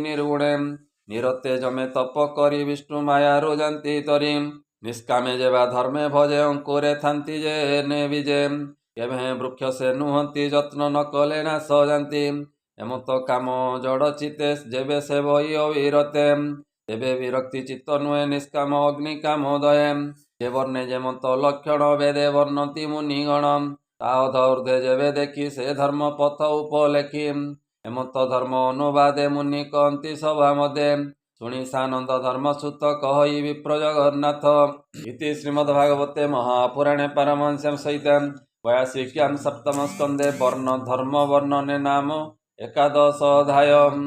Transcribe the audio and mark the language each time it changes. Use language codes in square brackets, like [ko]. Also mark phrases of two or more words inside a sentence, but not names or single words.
[or] ନିର୍ଗୁଣେ, ନିରତେ ଜମେ ତପ କରି ବିଷ୍ଣୁ ମାୟାରୁ ଯାନ୍ତି ତରି, ନିଷ୍କାମେ ଯେବା ଧର୍ମେ ଭଜେ ଅଙ୍କୁରେ ଥାନ୍ତି ଯେ ନେ ବିଜେ, କେବେ ବୃକ୍ଷ ସେ ନୁହନ୍ତି ଯତ୍ନ ନ କଲେ ନାଶ ଯାନ୍ତି, ଏମତ କାମ ଜଡ଼ ଚିତେ ଯେବେ ସେ ବହି ଅବିରତେ, ତେବେ ବିରକ୍ତି ଚିତ୍ତ ନୁହେଁ ନିଷ୍କାମ ଅଗ୍ନି କାମ ଦୟେ, ଯେ ବର୍ଣ୍ଣେ ଯେମନ୍ତ ଲକ୍ଷଣ ବେଦେ ବର୍ଣ୍ଣନ୍ତି ମୁନିଗଣ, ତା ଅଧ ଊର୍ଦ୍ଧ୍ୱେ ଯେବେ ଦେଖି ସେ ଧର୍ମ ପଥ ଉପଲେଖି, ହେମନ୍ତ ଧର୍ମ ଅନୁବାଦେ ମୁନି କହନ୍ତି ସଭା ମଧ୍ୟ ଶୁଣି ସାନନ୍ଦ ଧର୍ମ ସୁତ କହଇ ବିପ୍ର ଜଗନ୍ନାଥ [sa] इति श्रीमद्भागवते महापुराणे पारमहंस्यां सहितां वयासिक्यां सप्तम स्कंदे वर्ण धर्म वर्णने नाम 11 अध्याय।